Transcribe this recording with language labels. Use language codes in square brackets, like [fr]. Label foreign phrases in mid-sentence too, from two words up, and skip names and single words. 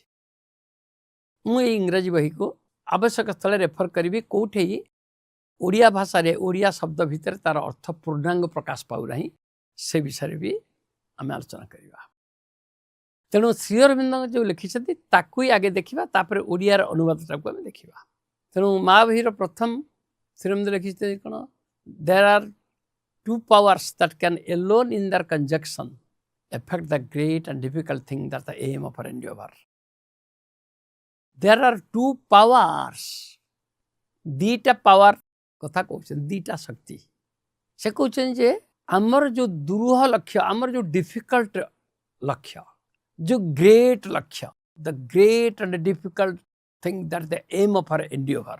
[or] ମୁଁ ଏଇ ଇଂରାଜୀ ବହିକୁ ଆବଶ୍ୟକ ସ୍ଥଳେ ରେଫର୍ କରିବି, କେଉଁଠି ଓଡ଼ିଆ ଭାଷାରେ ଓଡ଼ିଆ ଶବ୍ଦ ଭିତରେ ତା'ର ଅର୍ଥ ପୂର୍ଣ୍ଣାଙ୍ଗ ପ୍ରକାଶ ପାଉନାହିଁ, ସେ ବିଷୟରେ ବି ଆମେ ଆଲୋଚନା କରିବା। ତେଣୁ ଶ୍ରୀଅରବିନ୍ଦ ଯେଉଁ ଲେଖିଛନ୍ତି ତାକୁ ହିଁ ଆଗେ ଦେଖିବା, ତାପରେ ଓଡ଼ିଆର ଅନୁବାଦଟାକୁ ଆମେ ଦେଖିବା। ତେଣୁ ମା ବହିର ପ୍ରଥମ ଶ୍ରୀଅରବିନ୍ଦ ଲେଖିଛନ୍ତି କ'ଣ, [en] There are two powers that can alone in their conjunction affect the great and difficult thing that the aim of our endeavor. There are two powers, [or] ଦିଟା ପାୱାର କଥା କହୁଛନ୍ତି, ଦିଟା ଶକ୍ତି। ସେ କହୁଛନ୍ତି ଯେ ଆମର ଯେଉଁ ଦୁରୂହ ଲକ୍ଷ୍ୟ, ଆମର ଯେଉଁ ଡିଫିକଲ୍ଟ ଲକ୍ଷ୍ୟ, ଯେଉଁ ଗ୍ରେଟ୍ ଲକ୍ଷ୍ୟ, [en] the great and difficult thing that the aim of our endeavor.